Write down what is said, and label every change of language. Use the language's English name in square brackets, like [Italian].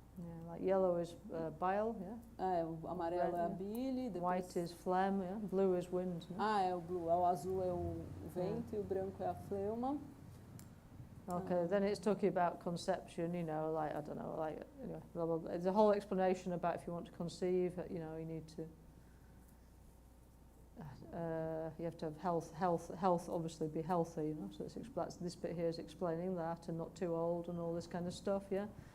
[English] Yeah, like yellow is bile, yeah. [Portuguese] O amarelo é a bile. [English] White is phlegm, yeah. Blue is wind. Yeah? [Portuguese] É o [English] blue. [Portuguese] O azul é o vento e o branco é a fleuma. [English] Okay, then it's talking about conception, you know, like, I don't know, like, anyway, blah, blah, blah. There's a whole explanation about if you want to conceive, you know, you need to, you have to have health obviously be healthy, you know, so this bit here is explaining that, and not too old and all this kind of stuff, yeah.